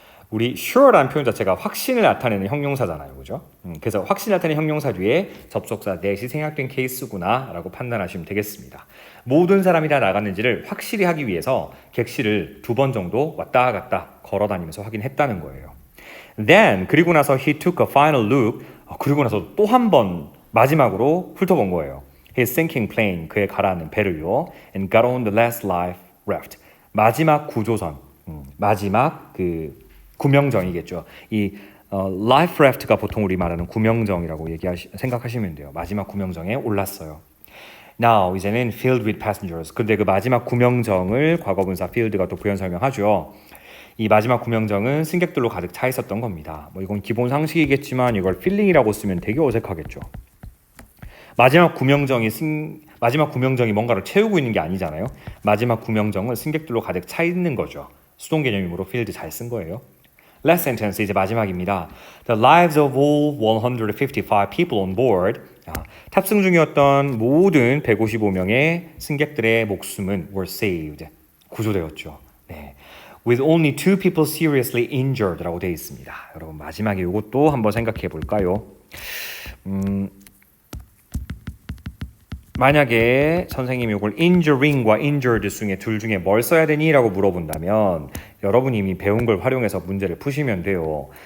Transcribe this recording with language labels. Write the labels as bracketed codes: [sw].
[ko] 우리 sure라는 표현 자체가 확신을 나타내는 형용사잖아요. 그죠? 그래서 확신을 나타내는 형용사 뒤에 접속사 넷이 생략된 케이스구나 라고 판단하시면 되겠습니다. 모든 사람이 다 나갔는지를 확실히 하기 위해서 객실을 2번 정도 왔다 갔다 걸어 다니면서 확인했다는 거예요. [en] Then 그리고 나서 he took a final look. [ko] 그리고 나서 또 한 번 마지막으로 훑어본 거예요. His sinking plane, 그의 가라앉는 배를요. [en] And got on the last life raft. [ko] 마지막 구조선, 마지막 그 구명정이겠죠. 이 life raft가 보통 우리 말하는 구명정이라고 생각하시면 돼요. 마지막 구명정에 올랐어요. [en] Now 이제는 filled with passengers. [ko] 근데 그 마지막 구명정을 과거분사 field가 또 부연 설명하죠. 이 마지막 구명정은 승객들로 가득 차 있었던 겁니다. 뭐 이건 기본 상식이겠지만 이걸 필링이라고 쓰면 되게 어색하겠죠. 마지막 구명정이 뭔가를 채우고 있는 게 아니잖아요. 마지막 구명정은 승객들로 가득 차 있는 거죠. 수동 개념으로 field 잘 쓴 거예요. Last sentence 이제 마지막입니다. [en] The lives of all 155 people on board. [ko] 탑승 중이었던 모든 155명의 승객들의 목숨은 were saved. 구조되었죠. 네. [en] With only 2 people seriously injured 라고 되어 있습니다. [ko] 여러분 마지막에 이것도 한번 생각해 볼까요? 만약에 선생님이 이걸 injuring과 injured 중에 둘 중에 뭘 써야 되니? 라고 물어본다면 여러분이 이미 배운 걸 활용해서 문제를 푸시면 돼요.